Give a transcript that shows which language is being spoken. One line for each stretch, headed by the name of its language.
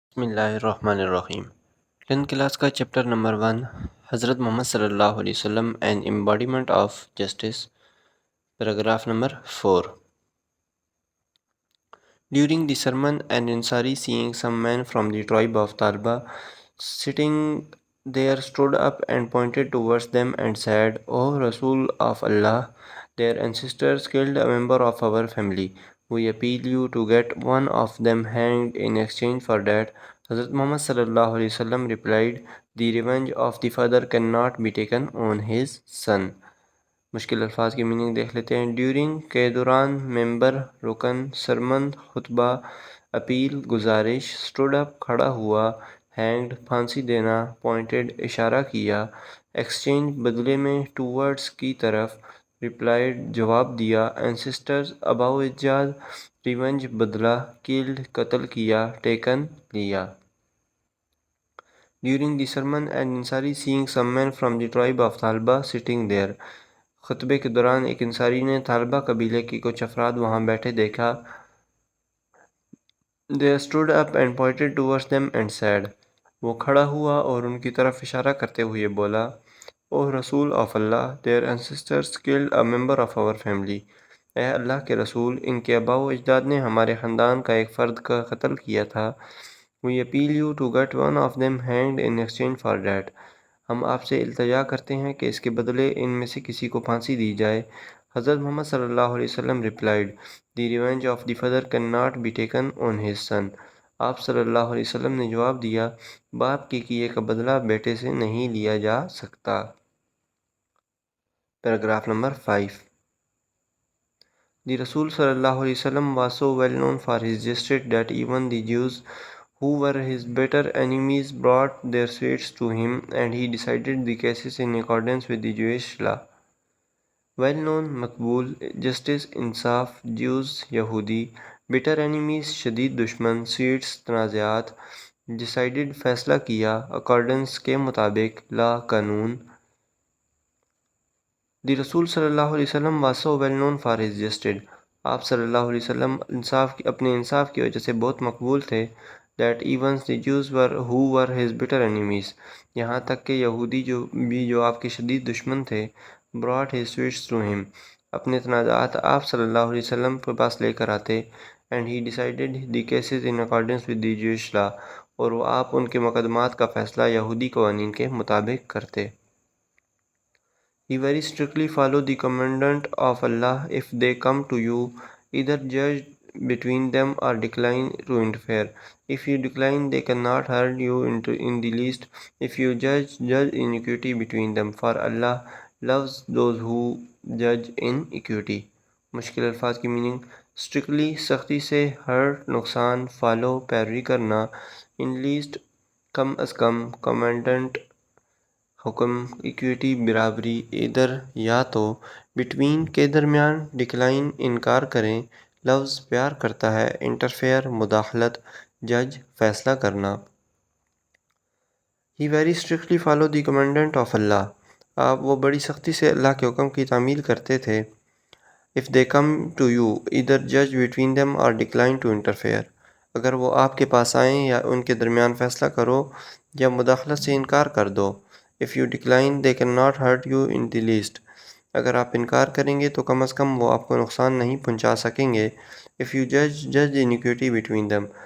Urdu: بسم اللہ الرحمن الرحیم۔ 10th کلاس کا چیپٹر نمبر 1، حضرت محمد صلی اللہ علیہ وسلم N ایمباڈیمنٹ of justice, paragraph number 4۔
English: During the sermon, an Ansari, seeing some men from the tribe of Talba sitting there, stood up and pointed towards them and said, "O Rasul of Allah, their ancestors killed a member of our family. We appeal you to get one of them hanged in exchange for that." Hazrat Muhammad sallallahu alaihi wasallam replied, "The revenge of the father cannot be taken on his son."
Urdu: مشکل الفاظ کی meaning دیکھ لیتے ہیں۔ During کے دوران، ممبر رکن، sermon خطبہ، اپیل گزارش، اسٹوڈ اپ کھڑا ہوا، ہینگڈ پھانسی دینا، پوائنٹڈ اشارہ کیا، ایکسچینج بدلے میں، ٹوورڈز کی طرف، ریپلائڈ جواب دیا، اینسسٹرز آباء و اجداد، ریونج بدلہ، کلڈ قتل کیا، ٹیکن لیا۔
English: During the sermon, an Ansari, seeing some men from the tribe of Talba sitting there.
Urdu: خطبے کے دوران ایک انصاری نے طالبہ قبیلے کی کچھ افراد وہاں بیٹھے دیکھا۔
English: They stood up and pointed towards them and said.
Urdu: وہ کھڑا ہوا اور ان کی طرف اشارہ کرتے ہوئے بولا،
English: "O Rasul of Allah, their ancestors killed a member of our family."
Urdu: اے اللہ کے رسول، ان کے آباء و اجداد نے ہمارے خاندان کا ایک فرد کا قتل کیا تھا۔
English: We appeal you to get one of them hanged in exchange for that.
Urdu: ہم آپ سے التجا کرتے ہیں کہ اس کے بدلے ان میں سے کسی کو پھانسی دی جائے۔ حضرت محمد صلی اللہ علیہ وسلم
English: replied, "The revenge of the father cannot be taken on his son."
Urdu: آپ صلی اللہ علیہ وسلم نے جواب دیا، باپ کے کیے کا بدلہ بیٹے سے نہیں لیا جا سکتا۔ Paragraph number 5۔
English: The Rasul sallallahu alaihi wasallam was so well known for his justice that even the Jews, who were his bitter enemies, brought their sweets to him, and he decided the cases in accordance with the Jewish law. Well known، مقبول، justice، انصاف، Jews، یہودی، bitter enemies، شدید دشمن، sweets، تنازعات، decided، فیصلہ کیا، accordance، کے مطابق، law، قانون۔ The Rasul صلی اللہ علیہ وسلم was so well known for his justice. آپ صلی اللہ علیہ وسلم اپنے انصاف کی وجہ سے بہت مقبول تھے۔ That even the Jews who were his bitter enemies،
Urdu: یہاں تک کہ یہودی جو آپ کے شدید دشمن تھے،
English: brought his sweets to him،
Urdu: اپنے تنازعات آپ صلی اللہ علیہ وسلم کے پاس لے کر آتے،
English: and he decided the cases in accordance with the Jewish law،
Urdu: اور وہ آپ ان کے مقدمات کا فیصلہ یہودی قوانین کے مطابق کرتے۔
English: He very strictly follow the commandment of Allah. If they come to you, either judge between them or decline to interfere. If you decline, they cannot hurt you in the least. If you judge in equity between them, for Allah loves those who judge in equity.
Urdu: مشکل الفاظ کی meaning. strictly، سختی سے، hurt، نقصان، follow، پیروی کرنا، in least، come is come, commandment، حکم، equity, برابری، ادھر، یا تو، بٹوین، کے درمیان، ڈکلائن، انکار کریں، لفظ، پیار کرتا ہے، انٹرفیئر، مداخلت، جج، فیصلہ کرنا۔
English: He very strictly followed the commandment of Allah.
Urdu: وہ بڑی سختی سے اللہ کے حکم کی تعمیل کرتے تھے۔
English: If they come to you, either judge between them or decline to interfere.
Urdu: اگر وہ آپ کے پاس آئیں یا ان کے درمیان فیصلہ کرو یا مداخلت سے انکار کر دو۔
English: If you decline, they cannot hurt you in the least.
Urdu: اگر آپ انکار کریں گے تو کم از کم وہ آپ کو نقصان نہیں پہنچا سکیں گے۔
English: If you judge in equity between them.